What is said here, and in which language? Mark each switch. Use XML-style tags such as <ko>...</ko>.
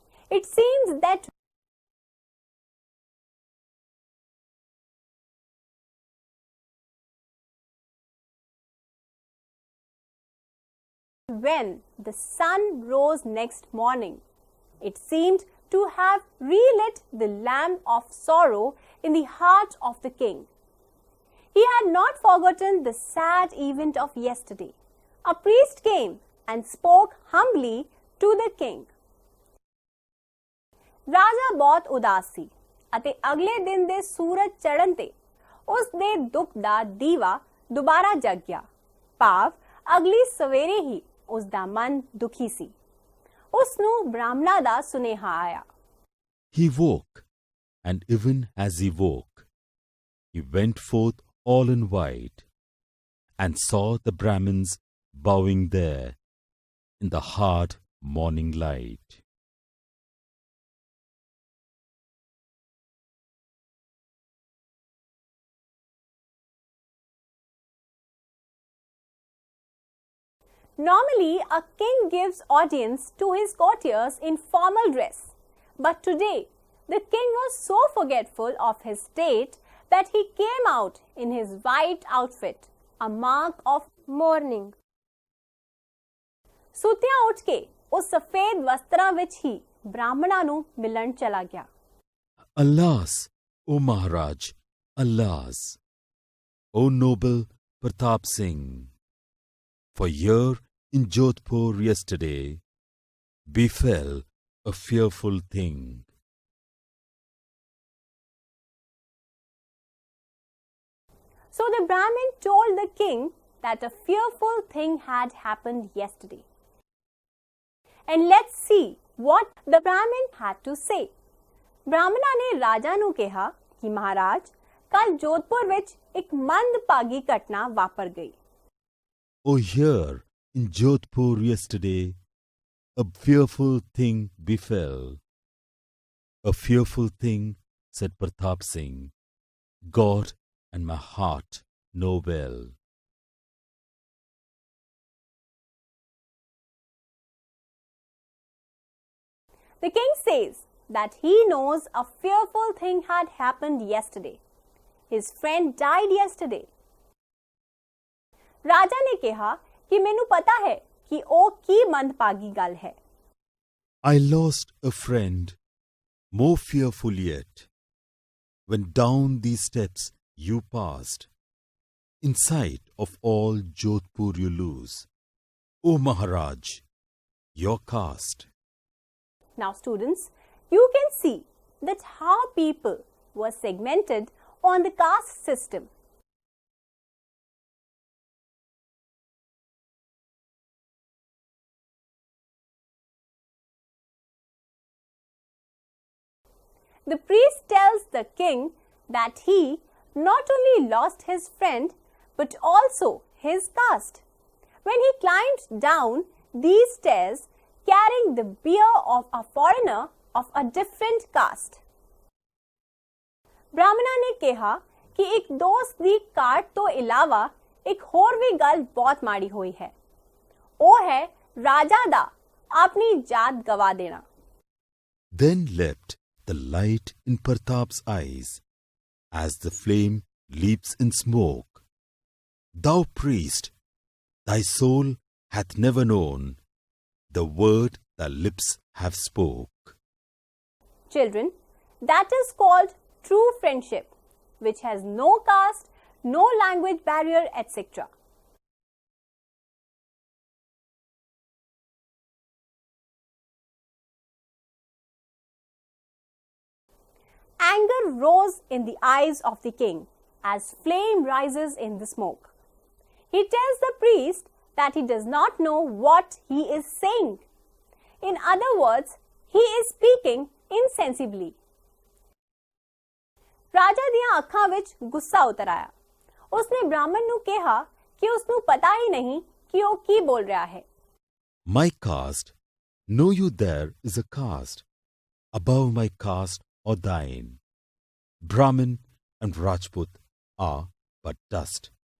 <en>It seems that when the sun rose next morning, it seemed to have relit the lamp of sorrow in the heart of the king. He had not forgotten the sad event of yesterday. A priest came and spoke humbly to the king.</en> <pa>ਰਾਜਾ ਬਹੁਤ ਉਦਾਸ ਸੀ ਅਤੇ ਅਗਲੇ ਦਿਨ ਦੇ ਸੂਰਜ ਚੜ੍ਹਨ ਤੇ ਉਸ ਦੇ ਦੁੱਖ ਦਾ ਦੀਵਾ ਦੁਬਾਰਾ ਜਗ ਗਿਆ। ਭਾਵ ਅਗਲੀ ਸਵੇਰੇ ਹੀ ਉਸ ਦਾ ਮਨ ਦੁਖੀ ਸੀ। ਉਸ ਨੂੰ ਬ੍ਰਾਹਮਣਾ ਦਾ ਸੁਨੇਹਾ ਆਇਆ।</pa> <en>He woke, and even as he woke, he went forth all in white, and saw the Brahmins bowing there in the hard morning light. Normally, a king gives audience to his courtiers in formal dress. But today, the king was so forgetful of his state that he came out in his white outfit, a mark of mourning.</en> <pa>ਸੁਤਿਆਂ ਉੱਠ ਕੇ ਉਹ ਸਫੇਦ ਵਸਤਰਾਂ ਵਿੱਚ ਹੀ ਬ੍ਰਾਹਮਣਾਂ ਨੂੰ ਮਿਲਣ ਚਲਾ ਗਿਆ।</pa> <en>Alas, O Maharaj, alas, O noble Pratap Singh, for here in Jodhpur yesterday befell a fearful thing. So the Brahmin told the king that a fearful thing had happened yesterday. And let's see what the Brahmin had to say.</en> <pa>ਬ੍ਰਾਹਮਣਾ ਨੇ ਰਾਜਾ ਨੂੰ ਕਿਹਾ ਕਿ ਮਹਾਰਾਜ ਕੱਲ ਜੋਧਪੁਰ ਵਿੱਚ ਇੱਕ ਮੰਦਭਾਗੀ ਘਟਨਾ ਵਾਪਰ ਗਈ।</pa> <en>Oh, here in Jodhpur yesterday a fearful thing befell. A fearful thing, said Pratap Singh. God and my heart know well. The king says that he knows a fearful thing had happened yesterday. His friend died yesterday.</en> <pa>ਰਾਜਾ ਨੇ ਕਿਹਾ ਕਿ ਮੈਨੂੰ ਪਤਾ ਹੈ ਕਿ ਉਹ ਕੀ ਮੰਦਭਾਗੀ ਗੱਲ ਹੈ।</pa> <en>I lost a friend more fearful yet when down these steps you passed. In sight of all Jodhpur you lose, O Maharaj, your caste. Now students, you can see that how people were segmented on the caste system. The priest tells the king that he not only lost his friend but also his caste when he climbed down these stairs carrying the bier of a foreigner of a different caste.</en> <pa>ਬ੍ਰਾਹਮਣਾ ਨੇ ਕਿਹਾ ਕਿ ਇੱਕ ਦੋਸਤ ਦੀ ਕਾਟ ਤੋਂ ਇਲਾਵਾ ਇੱਕ ਹੋਰ ਵੀ ਗੱਲ ਬਹੁਤ ਮਾੜੀ ਹੋਈ ਹੈ। ਉਹ ਹੈ ਰਾਜਾ ਦਾ ਆਪਣੀ ਜਾਤ ਗਵਾ ਦੇਣਾ।</pa> <en>Then leapt the light in Pratap's eyes as the flame leaps in smoke. Thou priest, thy soul hath never known the word thy lips have spoke. Children, that is called true friendship, which has no caste, no language barrier, etc. Anger rose in the eyes of the king as flame rises in the smoke. He tells the priest that he does not know what he is saying. In other words, he is speaking insensibly.</en> <pa>ਰਾਜਾ ਦੀਆਂ ਅੱਖਾਂ ਵਿੱਚ ਗੁੱਸਾ ਉਤਰ ਆਇਆ। ਉਸਨੇ ਬ੍ਰਾਹਮਣ ਨੂੰ ਕਿਹਾ ਕਿ ਉਸਨੂੰ ਪਤਾ ਹੀ ਨਹੀਂ ਕਿ ਉਹ ਕੀ ਬੋਲ ਰਿਹਾ ਹੈ।</pa> <en>My caste, know you there is a caste above my caste or thine. Brahmin and Rajput are but dust.</en>